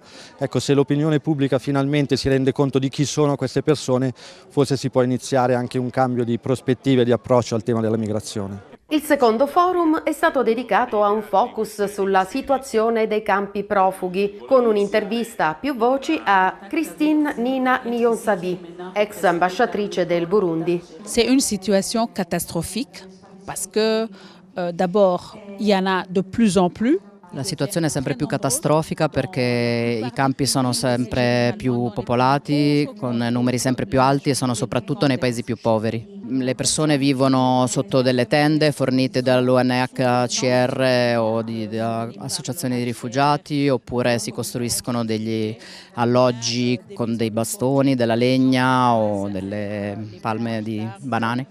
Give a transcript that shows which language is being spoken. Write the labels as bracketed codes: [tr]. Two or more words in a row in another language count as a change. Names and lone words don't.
[it] Ecco, se l'opinione pubblica finalmente si rende conto di chi sono queste persone, forse si può iniziare anche un cambio di prospettive e di approccio al tema della migrazione. Il secondo forum è stato dedicato a un focus sulla situazione dei campi profughi, con un'intervista a più voci a Christine Nina Niyonsabi, ex ambasciatrice del Burundi. [fr] C'est une situation catastrophique parce que d'abord il y en a de plus en plus. [it] La situazione è sempre più catastrofica perché i campi sono sempre più popolati, con numeri sempre più alti e sono soprattutto nei paesi più poveri. Le persone vivono sotto delle tende fornite dall'UNHCR o da associazioni di rifugiati, oppure si costruiscono degli alloggi con dei bastoni, della legna o delle palme di banane.